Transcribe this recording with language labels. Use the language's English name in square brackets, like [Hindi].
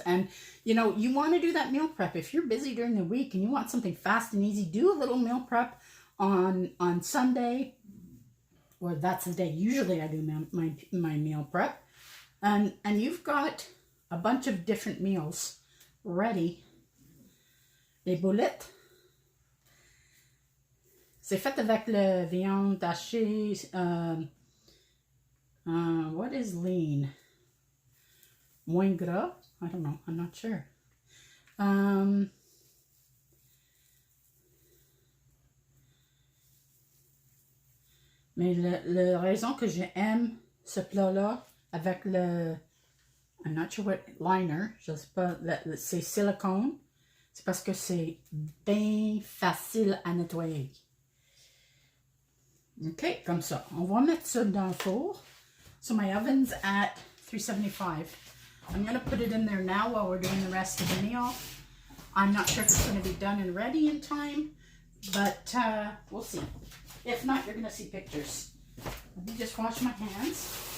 [English] And, you know, you want to do that meal prep. If you're busy during the week and you want something fast and easy, do a little meal prep on Sunday. Or that's the day usually I do my meal prep. And you've got a bunch of different meals ready. [French] Les boulettes. C'est fait avec le viande hachée. [English] What is lean? [French] Moins gras? [English] I don't know. I'm not sure. [French] Mais la raison que j'aime ce plat-là avec le... [English] I'm not sure what liner. [French] Je sais pas. C'est silicone. C'est parce que c'est bien facile à nettoyer. OK, comme ça. On va mettre ça dans le four. [English] So my oven's at 375. I'm going to put it in there now while we're doing the rest of the meal. I'm not sure if it's going to be done and ready in time, but we'll see. If not, you're going to see pictures. Let me just wash my hands.